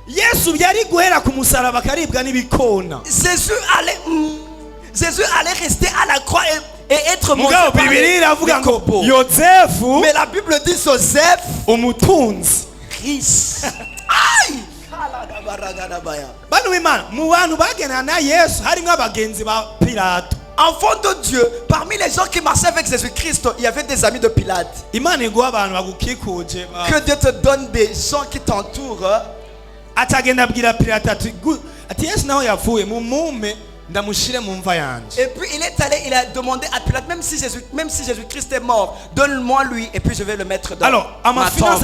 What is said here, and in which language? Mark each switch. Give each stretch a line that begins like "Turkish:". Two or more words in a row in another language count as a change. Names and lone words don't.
French: Jésus allait rester à la croix et être mangé par les corbeaux. Mais la Bible dit Joseph riche. Aïe!
Kinyarwanda: Banu b'Imana mu bantu bagendana na Yesu harimo abagenzi ba Pilato.
French: Enfant de Dieu, parmi les gens qui marchaient avec Jésus-Christ, il y avait des amis de Pilate. Que Dieu te donne des gens qui t'entourent. Et puis il est allé, il a demandé à Pilate, même si Jésus-Christ est mort, donne-moi lui et puis je vais le mettre dans ma tombe.